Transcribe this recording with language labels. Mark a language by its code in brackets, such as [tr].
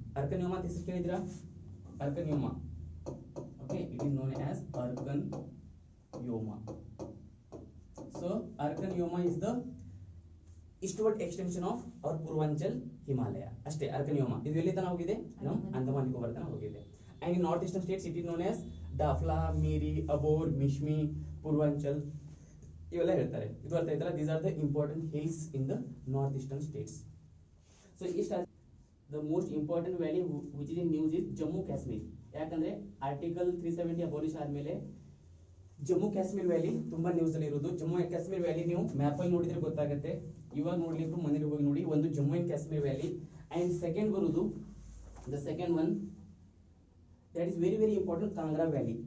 [kn] ಅರ್ಕನಿಯೋಮಾ ಅಂತ ಹೆಸರು ಕೇಳಿದಿರಾ? ಅರ್ಕನಿಯೋಮಾ. Okay, [en] It is known as Arakan Yoma. So Arakan Yoma is the eastward extension of our Purvanchal Himalaya. [kn] ಅಷ್ಟೇ ಅರ್ಕನಿಯೋಮಾ. ಇದು ಎಲ್ಲಿ ತನಕ ಹೋಗಿದೆ? ನಾವು ಅಂಡಮಾನ್ ನಿಕೋಬಾರ್ ತನಕ ಹೋಗಿದೆ. [en] and in north eastern states it is known as Dafla, Miri, Abor, Mishmi, Purvanchal [kn] ಇವೆಲ್ಲ ಹೇಳ್ತಾರೆ. ಇದು ಅರ್ಥ ಆಯ್ತಲ್ಲ? [en] these are the important hills in the north eastern states. so the most important valley which is in news is Jammu Kashmir. [kn] ಯಾಕಂದ್ರೆ ಆರ್ಟಿಕಲ್ 370 ಅಬೋಲಿಷ್ ಆದ್ಮೇಲೆ ಜಮ್ಮು ಕಾಶ್ಮೀರ್ ವ್ಯಾಲಿ ತುಂಬಾ news ಅಲ್ಲಿ ಇರೋದು. ಜಮ್ಮು ಅಂಡ್ ಕಾಶ್ಮೀರ್ ವ್ಯಾಲಿ ನೀವು ಮ್ಯಾಪ್ ಅಲ್ಲಿ ನೋಡಿದ್ರೆ ಗೊತ್ತಾಗುತ್ತೆ. ಇವಾಗ ನೋಡ್ಲಿಕ್ಕೂ ಮನೇಲಿ ಹೋಗಿ ನೋಡಿ. [en] ಒಂದು Jammu and Kashmir valley. And second ಬರುವುದು the second one that is very very important, Kangra valley.